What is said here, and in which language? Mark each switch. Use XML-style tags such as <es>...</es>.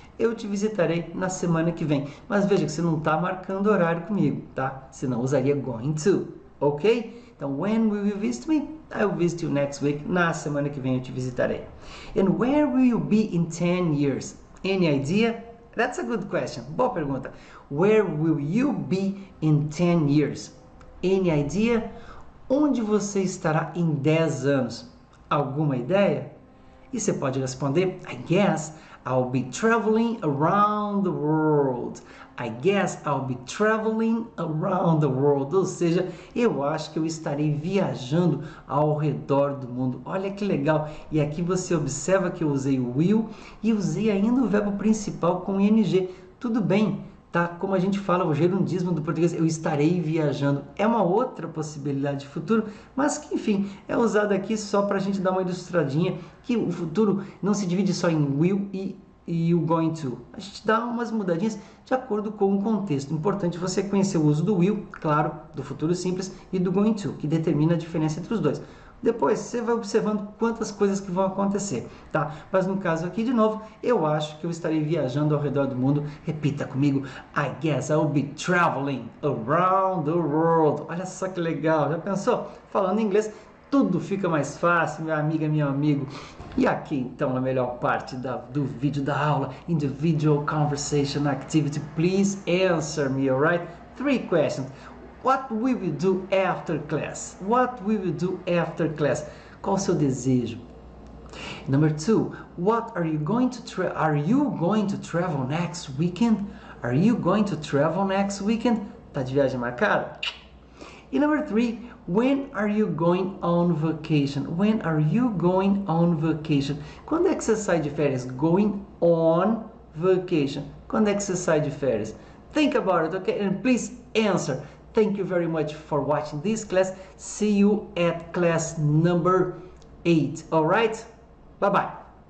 <pt>Eu te visitarei na semana que vem. Mas veja que você não está marcando horário comigo, tá? Senão usaria going to, ok? Então,</pt> <en>when will you visit me? I'll visit you next week.</en> <pt>Na semana que vem eu te visitarei.</pt> <en>And where will you be in 10 years? Any idea? That's a good question.</en> <pt>Boa pergunta.</pt> <en>Where will you be in 10 years? Any idea?</en> <pt>Onde você estará em 10 anos? Alguma ideia? E você pode responder,</pt> <en>I guess I'll be traveling around the world. I guess I'll be traveling around the world.</en> <pt>Ou seja, eu acho que eu estarei viajando ao redor do mundo. Olha que legal. E aqui você observa que eu usei o will e usei ainda o verbo principal com ing. Tudo bem, tá? Como a gente fala, o gerundismo do português, eu estarei viajando. É uma outra possibilidade de futuro, mas que, enfim, é usado aqui só para a gente dar uma ilustradinha que o futuro não se divide só em will e o going to. A gente dá umas mudadinhas de acordo com o contexto. Importante você conhecer o uso do will, claro, do futuro simples, e do going to, que determina a diferença entre os dois. Depois você vai observando quantas coisas que vão acontecer, tá? Mas no caso aqui, de novo, eu acho que eu estarei viajando ao redor do mundo. Repita comigo,</pt> <en>I guess I'll be traveling around the world.</en> <pt>Olha só que legal, já pensou? Falando inglês, tudo fica mais fácil, minha amiga, meu amigo. E aqui, então, a melhor parte do vídeo da aula, Individual Conversation Activity.</pt> <en>Please answer me, alright? 3 questions. What will you do after class? What will you do after class?</en> <pt>Qual o seu desejo?</pt> <en>Number 2, what are you going to travel next weekend? Are you going to travel next weekend?</en> <pt>Tá de viagem marcada?</pt> <en>E number 3, when are you going on vacation? When are you going on vacation?</en> <pt>Quando é que você sai de férias?</pt> <en>Going on vacation.</en> <pt>Quando é que você sai de férias?</pt> <en>Think about it, okay? And please answer. Thank you very much for watching this class. See you at class number 8. All right? Bye-bye.</en>